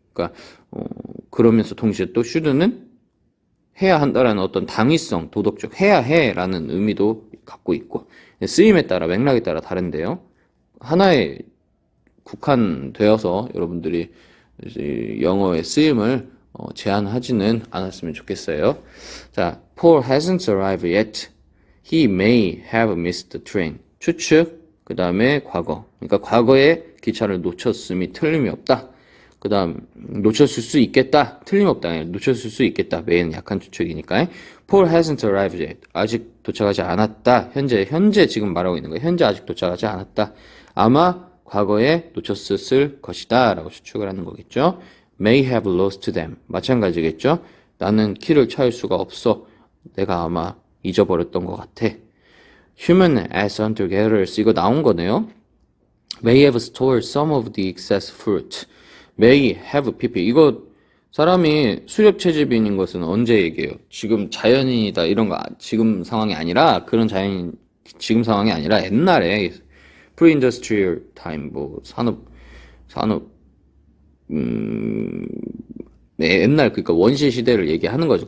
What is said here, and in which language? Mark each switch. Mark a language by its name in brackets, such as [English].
[Korean] 그러니까 그러면서 동시에 또 should는 해야 한다라는 어떤 당위성, 도덕적 해야 해라는 의미도 갖고 있고 쓰임에 따라 맥락에 따라 다른데요. 하나에 국한되어서 여러분들이 영어의 쓰임을 제한하지는 않았으면 좋겠어요. [English] 자, Paul hasn't arrived yet. He may have missed the train. [Korean] 추측, 그 다음에 과거. 그러니까 과거에 기차를 놓쳤음이 틀림이 없다. 그 다음 놓쳤을 수 있겠다. 틀림없다. 아니라 놓쳤을 수 있겠다. may는 약한 추측이니까. [English] Paul hasn't arrived yet. [Korean] 아직 도착하지 않았다. 현재 지금 말하고 있는 거예요. 현재 아직 도착하지 않았다. 아마 과거에 놓쳤을 것이다 라고 추측을 하는 거겠죠. [English] May have lost them. 마찬가지겠죠. [Korean] 나는 키를 찾을 수가 없어. 내가 아마 잊어버렸던 것 같아. [English] Human as hunter-gatherers. [Korean] 이거 나온 거네요. [English] May have stored some of the excess fruit. May have pp. [Korean] 이거 사람이 수렵 채집인인 것은 언제 얘기해요? 지금 자연인이다 이런 거 지금 상황이 아니라 그런 자연인 지금 상황이 아니라 옛날에 [English] pre-industrial time [Korean] 뭐 산업 네, 옛날 그러니까 원시 시대를 얘기하는 거죠.